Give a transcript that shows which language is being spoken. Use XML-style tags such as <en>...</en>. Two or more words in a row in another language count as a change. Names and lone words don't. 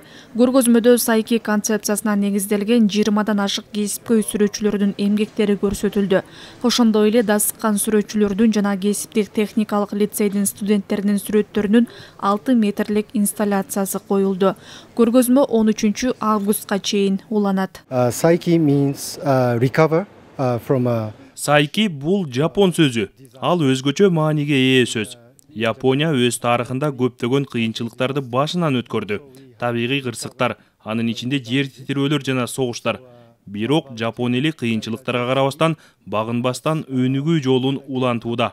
<ky>Көргөзмөдө Сайки концепциясына негизделген 20дан ашык кесипкөй сүрөтчүлөрдүн эмгектери көрсөтүлдү. Ошондой эле дасыккан сүрөтчүлөрдүн жана кесиптик техникалык лицейдин студенттеринин сүрөттөрүнүн 6 метрлик инсталляциясы коюлду. Көргөзмө 13 августка чейин уланат.</ky> <en>Сайки means recover from a...</en> <ky>Сайки бул жапон сөзү. Ал өзгөчө мааниге ээ сөз. Япония өз тарыхында көптөгөн кыйынчылыктарды башынан өткөрдү. Табигый кырсыктар, анын ичинде жер титирөөлөр жана согуштар. Бирок Жапон эли кыйынчылыктарга карабастан, багынбастан өнүгүү жолун улантууда.</ky>